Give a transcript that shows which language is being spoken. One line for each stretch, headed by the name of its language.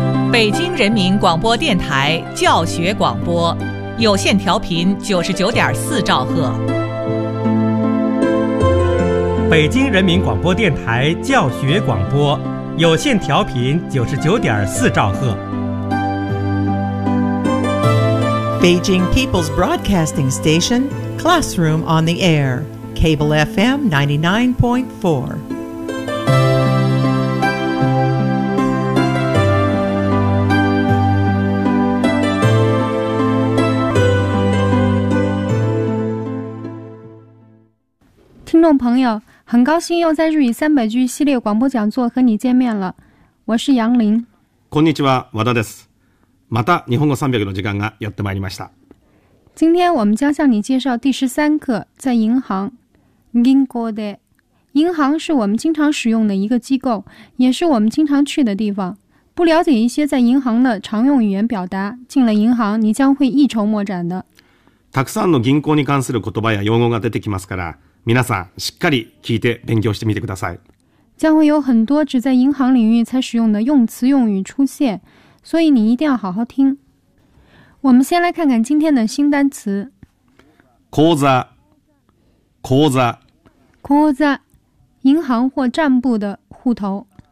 Chinese: 北京人民广播电台教学广播，有线调频99.4兆赫。北京人民广播电台教学广播，有线调频99.4兆赫。
English: Beijing People's Broadcasting Station, Classroom on the Air, Cable FM 99.4.
Chinese: Hello, 朋友，很高兴又在日语三百句系列广播讲座和你见面了。我是杨林。
Japanese: こんにちは、和田です。また日本語三百句の時間がやってまいりました。
Chinese: 今天我们将向你介绍第13课，在银行。
Japanese: 銀行で。
Chinese: 银行是我们经常使用的一个机构，也是我们经常去的地方。不了解一些在银行的常用语言表达，进了银行你将会一筹莫展的。
Japanese: たくさんの銀行に関する言葉や用語が出てきますから。皆さんしっかり聞いて勉強してみてください。
Chinese: 将会有很多只在银行领域才使用的用词用语出现，所以你一定要好好听。我们先来看看今天的新单词。
Japanese: 口座，口座，
Chinese: 口座，银行或账簿的户头。